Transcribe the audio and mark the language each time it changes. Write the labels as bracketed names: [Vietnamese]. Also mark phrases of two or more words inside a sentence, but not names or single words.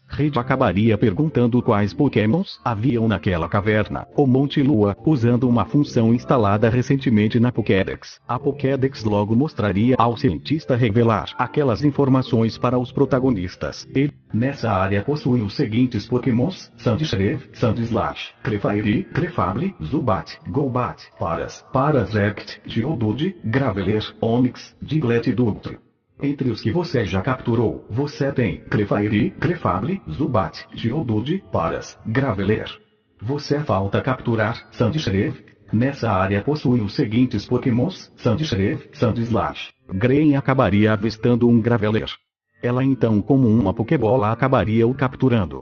[Portuguese] Reid acabaria perguntando quais pokémons haviam naquela caverna, o Monte Lua, usando uma função instalada recentemente na Pokédex. A Pokédex logo mostraria ao cientista revelar aquelas informações para os protagonistas. Ele, nessa área, possui os seguintes pokémons: Sandshrew, Sandslash, Clefairy, Clefable, Zubat, Golbat, Parasect, Geodude, Graveler, Onix, Diglett e Dugtrio. Entre os que você já capturou, você tem Clefairy, Clefable, Zubat, Geodude, Graveler. Você falta capturar Sandshrew. Nessa área possui os seguintes pokémons: Sandshrew, Sandslash. Green acabaria avistando um Graveler. Ela então, como uma Pokébola, acabaria o capturando.